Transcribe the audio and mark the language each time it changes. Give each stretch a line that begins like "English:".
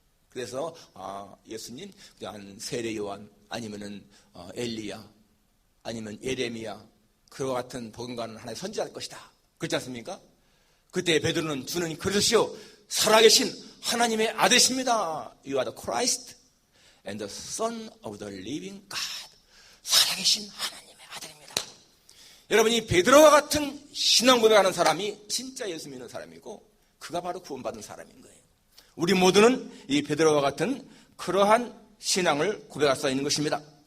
Korean: 그래서 예수님 그냥 세례 요한 아니면은 엘리야 아니면 예레미야 그와 같은 복음가는 하나의 선지자일 것이다. 그렇지 않습니까? 그때 베드로는 주는 그러시오. 살아계신 하나님의 아들이십니다.
English: You are the Christ and the Son of the living God.
Korean: 살아계신 하나님의 아들입니다. 여러분이 베드로와 같은 신앙 고백하는 사람이 진짜 예수 믿는 사람이고 그가 바로 구원받은 사람인 거예요. 우리 모두는 이 베드로와 같은 그러한 신앙을 고백할 수 있는 것입니다.